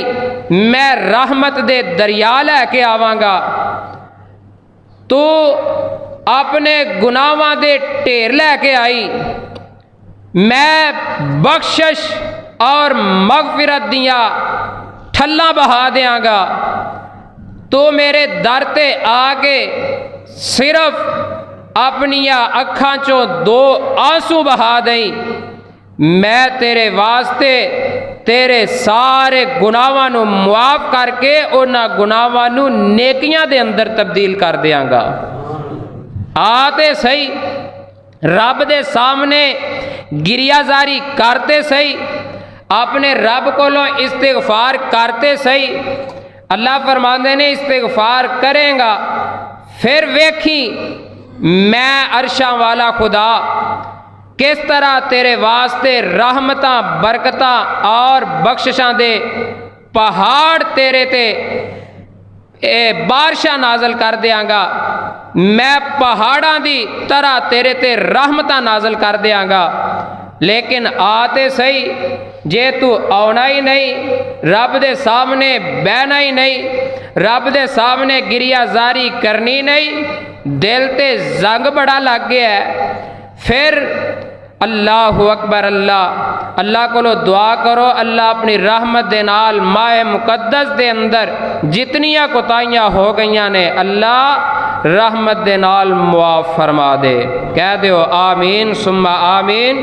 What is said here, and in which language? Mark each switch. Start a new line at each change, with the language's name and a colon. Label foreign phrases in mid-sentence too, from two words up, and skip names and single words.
Punjabi: میں رحمت دے دریا لے کے آواں گا، تو اپنے گناہاں دے ڈھیر لے کے آئی، میں بخشش اور مغفرت دیاں ٹھلاں بہا دیاں گا، تو میرے در تے آ کے صرف اپنیاں اکھاں چوں 2 آنسو بہا دیں، میں تیرے واسطے تیرے سارے گناہاں نو معاف کر کے انہاں گناہاں نو نیکیاں دے اندر تبدیل کر دیاں گا۔ آتے صحیح رب دے سامنے گریہ زاری کرتے صحیح، اپنے رب کولوں استغفار کرتے صحیح، اللہ فرماندے نے استغفار کریں گا پھر ویکھی میں عرشاں والا خدا کس طرح تیرے واسطے رحمتاں برکتاں اور بخششاں دے پہاڑ تیرے تے بارشاں نازل کر دیاں گا، میں پہاڑاں دی طرح تیرے تے رحمتاں نازل کر دیاں گا، لیکن آتے صحیح جے تو آنا ہی نہیں، رب دے سامنے بہنا ہی نہیں، رب دے سامنے گریہ زاری کرنی نہیں، دل تے زنگ بڑا لگ گیا ہے، پھر
Arabic: اللہ اکبر،
Urdu: اللہ کو دعا کرو،
Punjabi: اللہ اپنی رحمت دے نال ماہ مقدس دے اندر جتنیاں کوتاہیاں ہو گئیاں نے اللہ رحمت دے نال معاف فرما دے، کہہ دیو
Arabic: آمین ثم آمین۔